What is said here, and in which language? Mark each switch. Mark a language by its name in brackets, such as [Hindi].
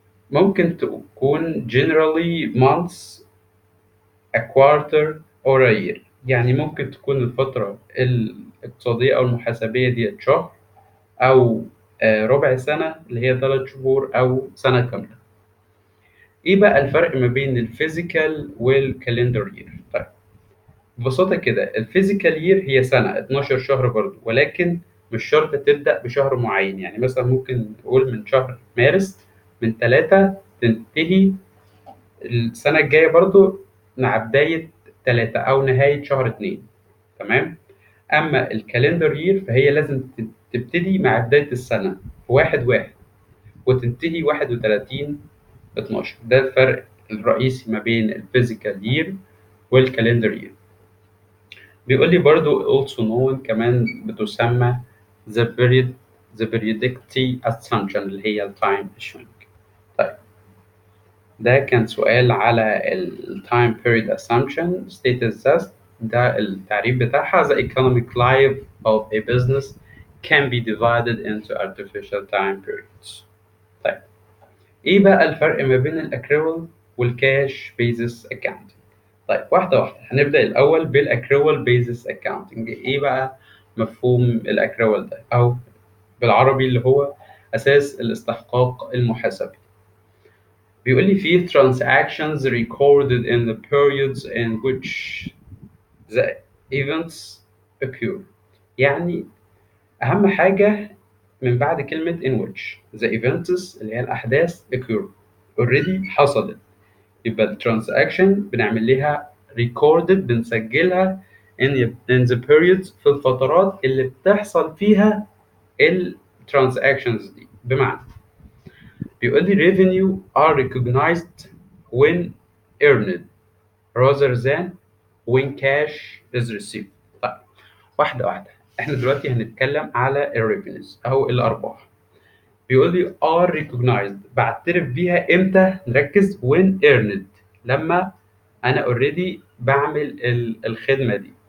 [Arabic] ممكن تكون [English] generally months, a quarter or a year. [Arabic] يعني ممكن تكون الفترة الاقتصادية أو المحاسبية دي شهر أو ربع سنة اللي هي 3 شهور أو سنة كاملة. إيه بقى الفرق ما بين الفيزيكال والكالندر يير؟ طيب، ببساطة كده الفيزيكال يير هي سنة 12 شهر برضه، ولكن مش شرط تبدأ بشهر معين. يعني مثلا ممكن نقول من شهر مارس من 3 تنتهي السنة الجاية برضو مع بداية 3 أو نهاية شهر 2. تمام؟ أما الكالندر يير فهي لازم تبتدي مع بداية السنة في 1/1 وتنتهي 31/12. ده الفرق الرئيسي ما بين الفيزيكال يير والكالندر يير. بيقول لي برضو [English] also known [Arabic] كمان بتسمى [English] the period the periodicity assumption [Arabic] اللي هي ال [English] time shrink. [Arabic] طيب ده كان سؤال على ال [English] time period assumption status test. [Arabic] ده التعريف بتاعها: [English] the economic life of a business can be divided into artificial time periods. [Arabic] طيب ايه بقى الفرق ما بين الاكريوال والكاش بيزس اكاونتنج؟ طيب واحده واحده، هنبدا الاول بالاكريوال بيزس اكاونتنج. ايه بقى مفهوم الاكريوال ده، او بالعربي اللي هو اساس الاستحقاق المحاسبي؟ بيقول لي فيه [English] transactions recorded in the periods in which the events occur. [Arabic] يعني أهم حاجة من بعد كلمة [English] in which the events [Arabic] اللي هي الأحداث occur already حصلت، يبقى ال transaction بنعمل لها recorded، بنسجلها [English] in the periods [Arabic] في الفترات اللي بتحصل فيها ال transactions دي. بمعنى بيقول لي [English] revenue are recognized when earned rather than when cash is received. [Arabic] طيب واحدة واحدة، احنا دلوقتي هنتكلم على الريفينيوز أو الأرباح. بيقول لي [English] are recognized، [Arabic] بعترف بيها امتى؟ نركز [English] when earned، [Arabic] لما أنا already بعمل الخدمة دي.